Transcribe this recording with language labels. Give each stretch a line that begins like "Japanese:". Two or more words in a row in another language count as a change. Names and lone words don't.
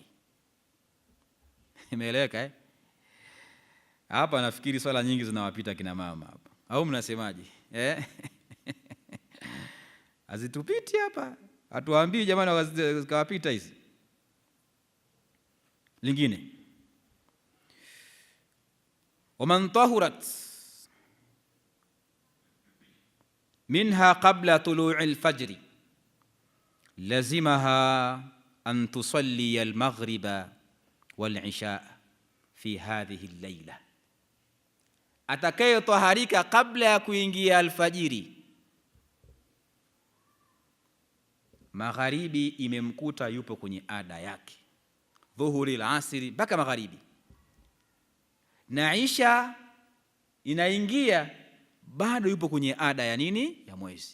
Swahili: Imeeleweka Hapa nafikiri swala nyingi zinawapita kina mama hapa, au mnasemaje? Azitupiti hapa, hatuambii jamani zikawapita hizi.
Arabic: Lingine, ومن طهرت منها قبل طلوع الفجر لزمها أن تصلي المغرب والعشاء في هذه الليلة,
Swahili: atakayetaharika kabla ya kuingia alfajiri, magharibi imemkuta yupo kwenye ada yake, dhuhuri al-asri mpaka magharibi, na isha inaingia bado yupo kwenye ada ya nini? Ya mwezi.